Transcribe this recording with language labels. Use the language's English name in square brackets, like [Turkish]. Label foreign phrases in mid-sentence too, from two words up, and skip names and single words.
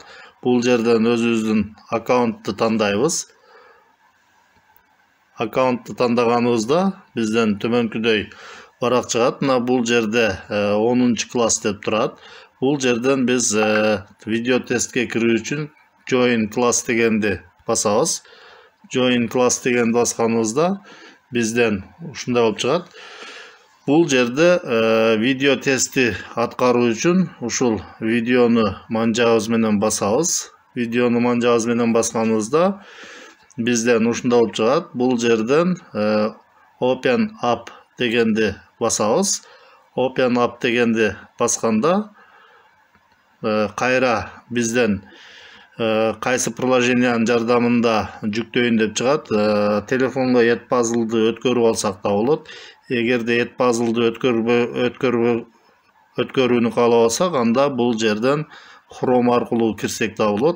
[Kyrgyz] Бул жерден өзүбүздүн аккаунтту тандайбыз. Аккаунтту тандаганыбызда бизден төмөнкүдөй барак чыгат. Бул жерде 10-класс деп турат. Бул жерден биз видео тестке кирүү үчүн [English] Join class [Kyrgyz] дегенди басабыз. [English] Join class [Kyrgyz] дегенди басканыбызда бизден ушундай болуп чыгат. Бул жерде видео тестти аткаруу үчүн ушул видеону манжабыз менен басабыз. Видеону манжабыз менен басканыбызда бизден ушундай болуп чыгат. Бул жерден [English] Open up [Kyrgyz] дегенди басабыз. [English] Open up [Kyrgyz] дегенди басканда кайра бизден кайсы приложениянын жардамында жүктөйүн деп чыгат. Телефонго Edpuzzle'ды өткөрүп алсак да болот. Эгерде Edpuzzle'ды өткөрүүнү каалабасак, анда бул жерден Chrome аркылуу кирсек да болот.